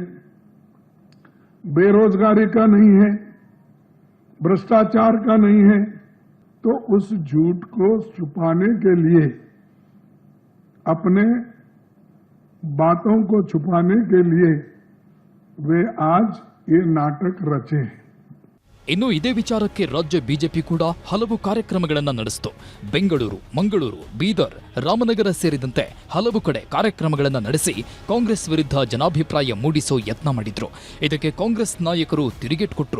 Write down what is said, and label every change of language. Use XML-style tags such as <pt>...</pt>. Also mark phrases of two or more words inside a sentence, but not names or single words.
<hi>बेरोजगारी का नहीं है, भ्रष्टाचार का नहीं है, तो उस झूठ को छुपाने के लिए, अपने बातों को छुपाने के लिए वे आज ये नाटक रचे हैं.</hi> <kn>ಇನ್ನು ಇದೇ ವಿಚಾರಕ್ಕೆ ರಾಜ್ಯ ಬಿಜೆಪಿ ಕೂಡ ಹಲವು ಕಾರ್ಯಕ್ರಮಗಳನ್ನು ನಡೆಸಿತು. ಬೆಂಗಳೂರು, ಮಂಗಳೂರು, ಬೀದರ್, ರಾಮನಗರ ಸೇರಿದಂತೆ ಹಲವು ಕಡೆ ಕಾರ್ಯಕ್ರಮಗಳನ್ನು ನಡೆಸಿ ಕಾಂಗ್ರೆಸ್ ವಿರುದ್ಧ ಜನಾಭಿಪ್ರಾಯ ಮೂಡಿಸೋ ಯತ್ನ ಮಾಡಿದ್ರು. ಇದಕ್ಕೆ ಕಾಂಗ್ರೆಸ್ ನಾಯಕರು ತಿರುಗೇಟು ಕೊಟ್ಟರು.</kn>